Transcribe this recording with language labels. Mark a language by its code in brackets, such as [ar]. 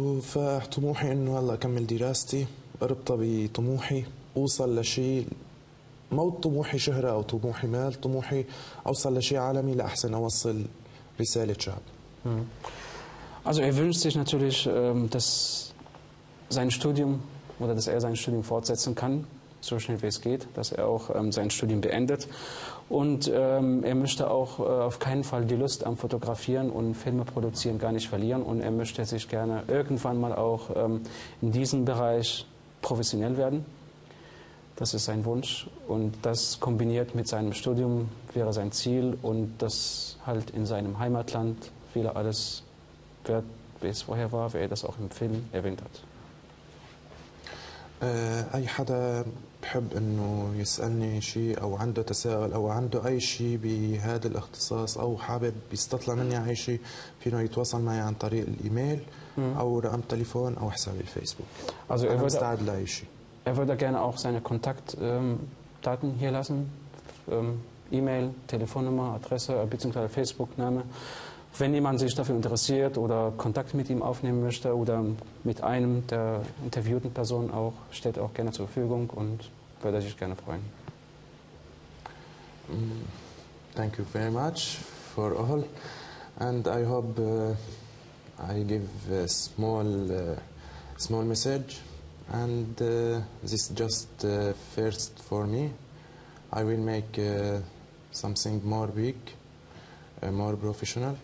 [ar] فطموحي انه هلا اكمل دراستي اربطها بطموحي اوصل لشيء مو طموحي شهرة او طموحي مال طموحي اوصل لشيء عالمي لاحسن اوصل رسالة شعب [de] Also er wünscht sich natürlich, dass sein Studium oder dass er sein Studium fortsetzen kann, so schnell wie es geht, dass er auch sein Studium beendet. Und er möchte auch auf keinen Fall die Lust am Fotografieren und Filme produzieren gar nicht verlieren. Und er möchte sich gerne irgendwann mal auch in diesem Bereich professionell werden. Das ist sein Wunsch. Und das kombiniert mit seinem Studium wäre sein Ziel. Und das halt in seinem Heimatland wieder alles wird, wie es vorher war, wie er das auch im Film erwähnt hat. [ar] أي حدا بحب أنه يسألني شيء أو عنده تساؤل أو عنده أي شيء بهذا الاختصاص أو حابب يستطلع مني أي شيء فينا يتواصل معي عن طريق الإيميل أو رقم تليفون أو حسابي الفيسبوك [de] also [ar] أنا مستعد لأي شيء [de] Er würde gerne auch seine Kontaktdaten hier lassen, E-Mail, Telefonnummer, Adresse bzw. Facebook-Name. Wenn jemand sich dafür interessiert oder Kontakt mit ihm aufnehmen möchte oder mit einem der interviewten Personen auch, steht auch gerne zur Verfügung und würde sich gerne freuen. [en] Thank you very much for all and I hope I give a small message and this is just first for me. I will make something more big, more professional.